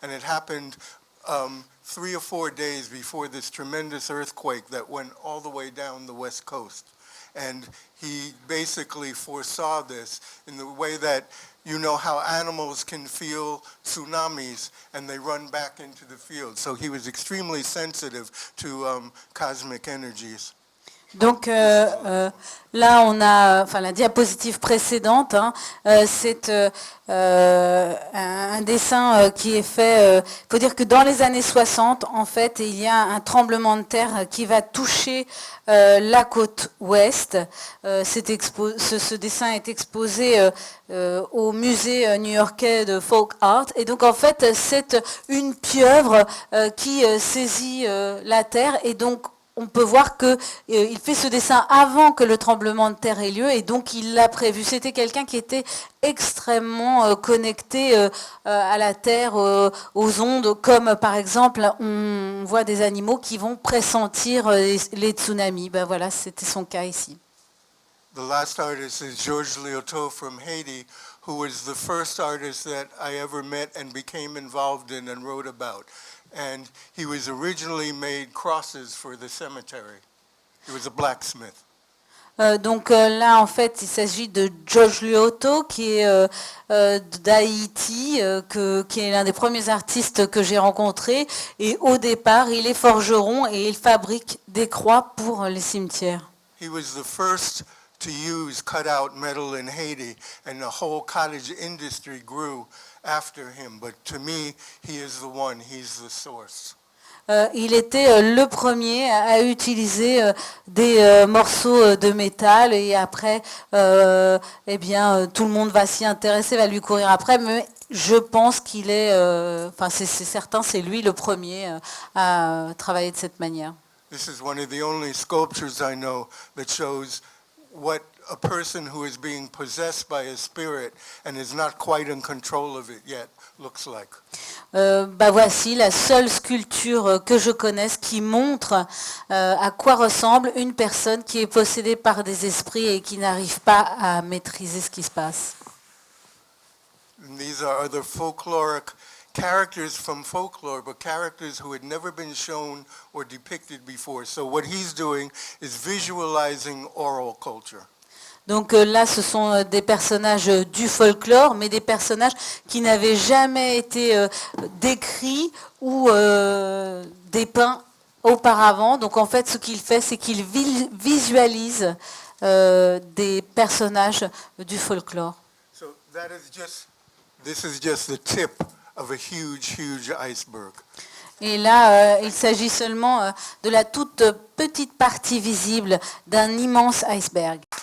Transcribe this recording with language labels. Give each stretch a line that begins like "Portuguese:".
English: And it happened 3 or 4 days before this tremendous earthquake that went all the way down the West Coast. And he basically foresaw this in the way that you know how animals can feel tsunamis and they run back into the field. So he was extremely sensitive to cosmic energies.
French: Donc là, on a, la diapositive précédente, c'est un dessin qui est fait. Il faut dire que dans les années 60, en fait, il y a un tremblement de terre qui va toucher la côte ouest. Ce dessin est exposé au musée new-yorkais de Folk Art. Et donc, en fait, c'est une pieuvre qui saisit la terre et donc on peut voir qu'il fait ce dessin avant que le tremblement de terre ait lieu et donc il l'a prévu. C'était quelqu'un qui était extrêmement connecté à la terre, aux ondes, comme par exemple on voit des animaux qui vont pressentir les tsunamis. Ben voilà, c'était son cas ici.
English: The last artist is Georges Liautaud from Haiti, who was the first artist that I ever met and became involved in and wrote about. And he was originally made crosses for the cemetery. He was a blacksmith.
French: Donc là, en fait, il s'agit de Georges Liautaud, qui est d'Haïti, qui est l'un des premiers artistes que j'ai rencontrés. Et au départ, il est forgeron et il fabrique des croix pour les cimetières.
English: He was the first to use cut-out metal in Haiti, and the whole cottage industry grew after him. But to me, he is the one, he's the source.
French: Il était le premier à utiliser des morceaux de métal et après, eh bien, tout le monde va s'y intéresser, va lui courir après. Mais je pense qu'il est, c'est certain, c'est lui le premier à travailler de cette manière.
English: This is one of the only sculptures I know that shows what a person who is being possessed by a spirit and is not quite in control of it yet looks like.
French: Voici la seule sculpture que je connaisse qui montre à quoi ressemble une personne qui est possédée par des esprits et qui n'arrive pas à maîtriser ce qui se passe.
English: And these are other folkloric characters from folklore, but characters who had never been shown or depicted before. So what he's doing is visualizing oral culture.
French: Donc là, ce sont des personnages du folklore, mais des personnages qui n'avaient jamais été décrits ou dépeints auparavant. Donc en fait, ce qu'il fait, c'est qu'il visualise des personnages du folklore.
English: So this is just the tip of a huge iceberg.
French: Et là, il s'agit seulement de la toute petite partie visible d'un immense iceberg.